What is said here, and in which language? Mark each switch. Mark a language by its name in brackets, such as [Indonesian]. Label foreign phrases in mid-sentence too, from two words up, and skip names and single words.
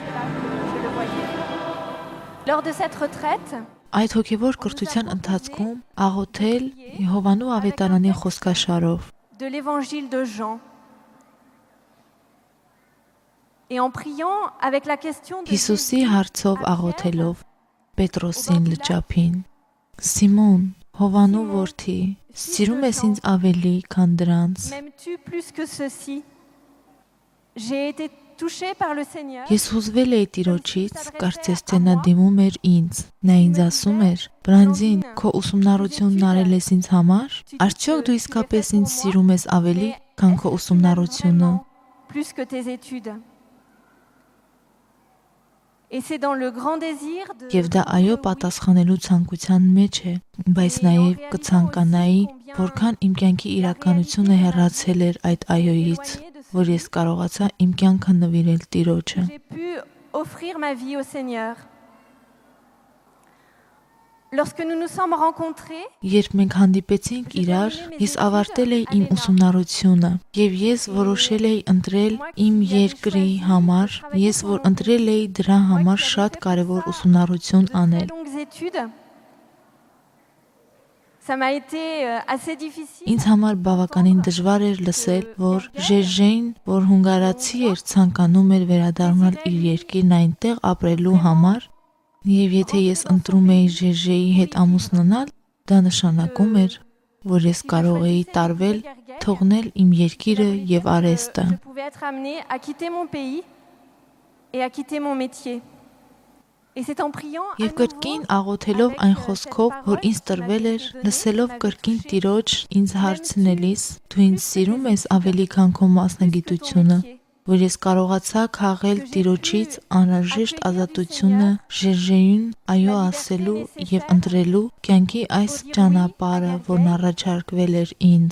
[French] Lors de cette retraite, [Armenian] Այդ հոգևոր կրթության ընթացքում աղոթել Հովանու ավետարանի խոսքաշարով, [French] de l'évangile de Jean, et en priant avec la question de [Armenian] Հիսուսի հարցով աղոթելով, Պետրոսին լճափին. Սիմոն, Հովանու որդի, սիրում ես ինձ ավելի, քան դրանց։ [French] M'aimes-tu plus que ceci? J'ai été touchée par le Seigneur. [Armenian] Ես հուզվել էի Տիրոջից, կարծես թե նա դիմում էր ինձ։ Նա ինձ ասում էր. Բրանդին, քո ուսումնառությունն արել ես ինձ համար։ Արդյոք դու իսկապես ինձ սիրում ես ավելի, քան քո ուսումնառությունը։ [French] Plus que tes études. Et c'est dans le grand désir de [Armenian] Եվ դա այո պատասխանելու ցանկության մեջ է, բայց նաև կցանկանայի, որքան իմ կյանքի իրականությունը հեռացել էր այդ այոյից, որ ես կարողացա իմ կյանքը նվիրել Տիրոջը։ [French] j'ai pu offrir ma vie au Seigneur. Lorsque nous nous sommes rencontrés, [Armenian] Երբ մենք հանդիպեցինք իրար, ես ավարտել էի իմ ուսումնառությունը եւ ես որոշել էի ընտրել իմ երկրի համար, ես որ ընտրել էի դրա համար շատ կարեւոր ուսումնառություն անել։ [French] longues études, ça m'a été assez difficile. [Armenian] Ինձ համար բավականին դժվար էր լսել, որ Ժեժեին, որ հունգարացի էր, ցանկանում էր վերադառնալ իր երկիրն այնտեղ ապրելու համար, եւ եթե ես ընտրում էի Ժեժեի հետ ամուսնանալ, դա նշանակում էր, որ ես կարող էի տարվել, թողնել իմ երկիրը եւ արեստը։ [French] Je pouvais être amenée à quitter mon pays et à quitter mon métier. Et c'est en priant à [Armenian] Եվ կրկին աղոթելով այն խոսքով, որ ինձ տրվել էր, լսելով կրկին Տիրոջ ինձ հարցնելիս, դու ինձ սիրում ես ավելի քան քո մասնագիտությունը, որ ես կարողացա քաղել Տիրոջից անհրաժեշտ ազատությունը Ժեժեյուն այո ասելու եւ ընտրելու կյանքի այս ճանապարհը, որն առաջարկվել էր ինձ։